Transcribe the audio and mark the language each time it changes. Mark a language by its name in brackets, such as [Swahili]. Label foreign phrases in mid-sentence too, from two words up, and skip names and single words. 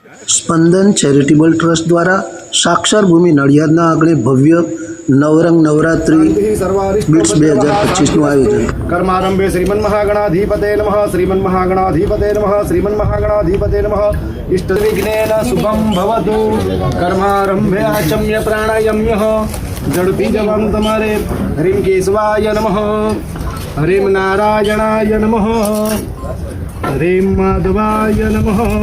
[Gujarati] સ્પંદન ચેરિટેબલ ટ્રસ્ટ દ્વારા સાક્ષર ભૂમિ નડિયાદના આંગણે ભવ્ય નવરંગ નવરાત્રિ બીટ્સ 2025નું આયોજન। [Sanskrit] कर्मारंभे श्रीमन्महागणाधिपते नमः श्रीमन्महागणाधिपते नमः श्रीमन्महागणाधिपते नमः इष्टविघ्नेन शुभं भवतु। कर्मारंभे आचम्य प्राणायाम्यः झड़पी जवान तमारे हरिं केशवाय नमः हरिं नारायणाय नमः हरिं माधवाय नमः।